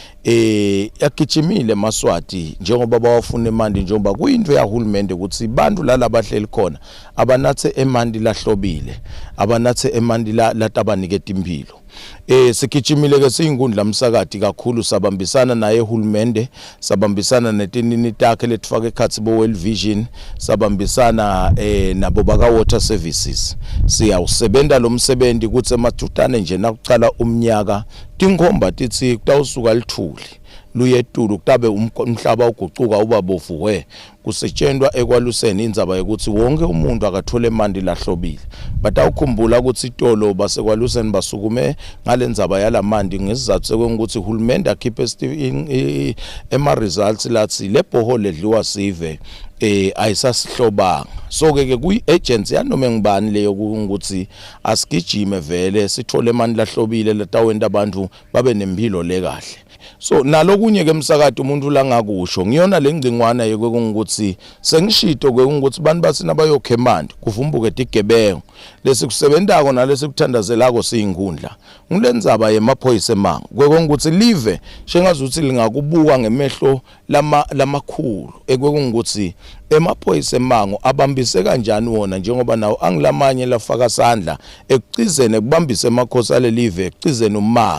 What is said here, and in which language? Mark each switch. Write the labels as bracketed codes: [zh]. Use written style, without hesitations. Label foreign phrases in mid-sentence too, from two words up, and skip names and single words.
[ss] Yagijimile Maswati njengoba bawafuna emandi njengoba kuyinto yahulumende ukuthi bantu lalabahleli khona abanathe emandi lahlobile abanathe emandi latabaniketa impilo. Sigijimile ke siyinkundla msakati kakhulu sabambisana naye hulumende sabambisana netinini takhe letfaka ekhathi bo World Vision sabambisana nabo baka Water Services. Siyawusebenta lo msebenzi ukuthi emathutane nje nakucala umnyaka tinkhomba tithi kutawusuka lithuli luyetulu kutabe umhlaba ugucuka ubabovu kusetshenzwa ekwaluseni indzaba yokuthi wonke umuntu akathole emandi lahlobile. Batawukhumbula ukuthi itolo basekwaluseni basukume ngalendzaba yalamandi ngesizathu sokuthi hulumende akhiphe ema results lathi lebhoho ledliwa sive ayisasihlobanga. So ke kuyi agency yanoma ngibani leyo ukuthi asigijime vele sithole emandi lahlobile latawenda abantu babe nempilo lekahle. So nalokunye ke msakade umuntu langakusho ngiyona lengcingwana yekwekuthi sengishito kwekuthi bantu basina bayokhe emandi kuvumbuke tigebengu lesikusebentako nalesikuthandazelako siyinkundla ngilendzaba yemaphoyisa emango kwekuthi live shengazuthi lingakubuka ngemehlo lamakhulu ekwekuthi emaphoyisa emango abambise kanjani wona njengoba nawo angilamanye lafaka sandla ekucizene kubambise emakhosi alelive ekucizene umango.